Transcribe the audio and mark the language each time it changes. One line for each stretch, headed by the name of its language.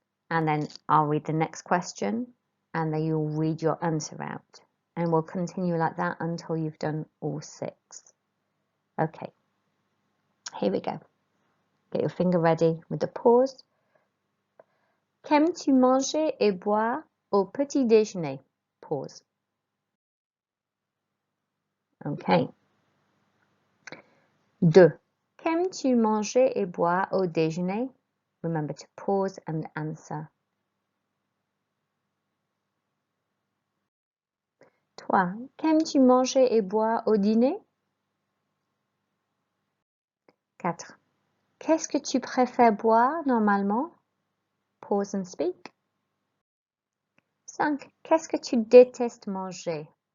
English: And then I'll read the next question and then you'll read your answer out. And we'll continue like that until you've done all 6. Okay, here we go. Get your finger ready with the pause.
French: Qu'aimes-tu manger et boire au petit déjeuner? Pause.
English: Okay.
French: 2. Qu'aimes-tu manger et boire au déjeuner?
English: Remember to pause and answer. 3.
French: Qu'aimes-tu manger et boire au dîner? 4. Qu'est-ce que tu préfères boire normalement?
English: Pause and speak. 5.
French: Qu'est-ce que tu détestes manger?